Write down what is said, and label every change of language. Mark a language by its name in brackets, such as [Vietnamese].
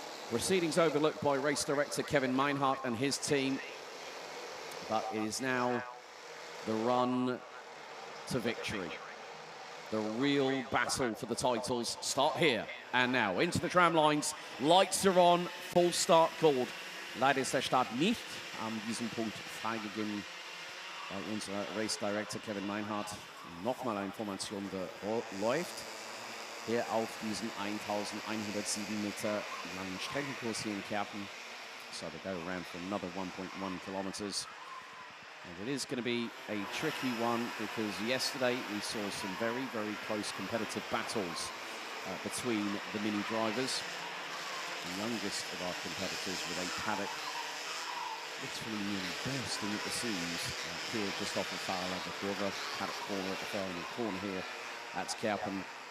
[English] Proceedings overlooked by race director Kevin Meinhardt and his team, but it is now the run to victory. The real battle for the titles start here and now. Into the tram lines, lights are on, full start called. [German] Leider ist der Start nicht an diesem Punkt freigegeben, weil unser Race Director Kevin Meinhardt nochmal eine Information läuft. Hier auf diesen 1107 Meter langen Streckenkurs hier in Kerpen. [English] So they go around for another 1.1 kilometers. And it is going to be a tricky one because yesterday we saw some very, very close competitive battles between the mini drivers. The youngest of our competitors with a paddock literally nearly bursting at the seams here just off of Faralaga Kurve, paddock corner at the final corner here at Kerpen.